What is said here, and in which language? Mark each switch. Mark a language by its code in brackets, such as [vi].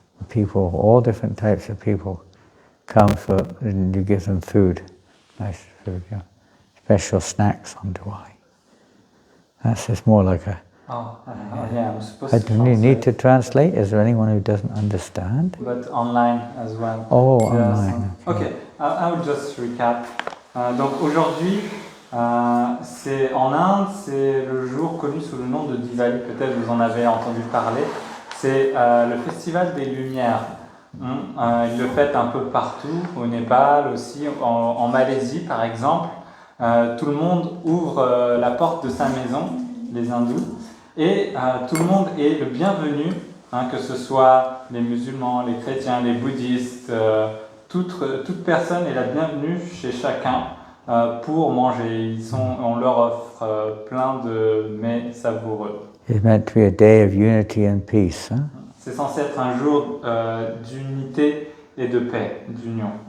[en] People, all different types of people come and you give them food, nice food, yeah. Special snacks on Diwali. That's just more like a... I don't need to translate. Is there anyone who doesn't understand? But online as well. Oh, online. Okay, I will just recap. [fr] Donc aujourd'hui, c'est en Inde, c'est le jour connu sous le nom de Diwali. Peut-être vous en avez entendu parler. C'est le festival des Lumières. Ils le fêtent un peu partout, au Népal aussi, en Malaisie par exemple. Tout le monde ouvre la porte de sa maison, les hindous, et tout le monde est le bienvenu, que ce soit les musulmans, les chrétiens, les bouddhistes, toute personne est la bienvenue chez chacun pour manger. On leur offre plein de mets savoureux. [en] It's meant to be a day of unity and peace. Huh? [fr] C'est censé être un jour d'unité et de paix, d'union.